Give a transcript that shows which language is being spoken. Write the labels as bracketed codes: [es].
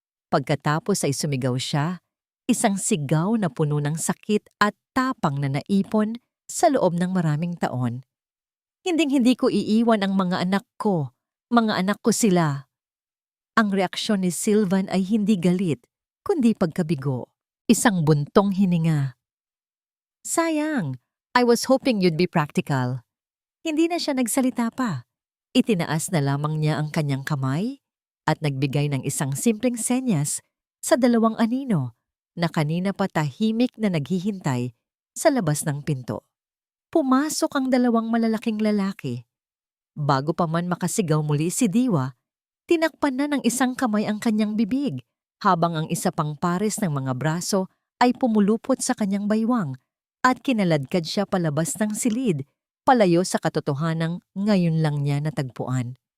[tl] Pagkatapos ay sumigaw siya, isang sigaw na puno ng sakit at tapang na naipon sa loob ng maraming taon. Hinding-hindi ko iiwan ang mga anak ko. Mga anak ko sila. Ang reaksyon ni Sylvan ay hindi galit, kundi pagkabigo. Isang buntong hininga. [en] Sayang, I was hoping you'd be practical. [tl] Hindi na siya nagsalita pa. Itinaas na lamang niya ang kanyang kamay at nagbigay ng isang simpleng senyas sa 2 anino na kanina pa tahimik na naghihintay sa labas ng pinto. Pumasok ang 2 malalaking lalaki. Bago pa man makasigaw muli si Diwa, tinakpan na ng isang kamay ang kanyang bibig habang ang isa pang pares ng mga braso ay pumulupot sa kanyang baywang at kinaladkad siya palabas ng silid, palayo sa katotohanang ngayon lang niya natagpuan.